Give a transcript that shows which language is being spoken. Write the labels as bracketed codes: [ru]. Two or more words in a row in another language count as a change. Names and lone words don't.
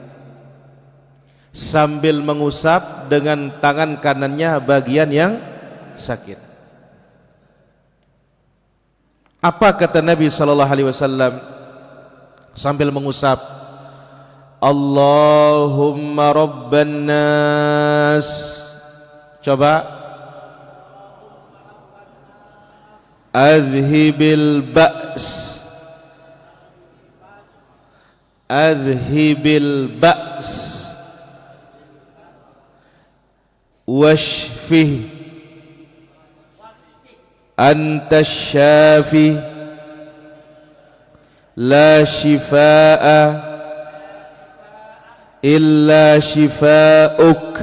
[id] Sambil mengusap dengan tangan kanannya bagian yang sakit. Apa kata Nabi [ar] صلى الله عليه وسلم [id] sambil mengusap? [ar] اللهم رب الناس. [id] Coba. [ar] أذهب البأس، أذهب البأس، واشفه، أنت الشافي، لا شفاء إلا شفاؤك,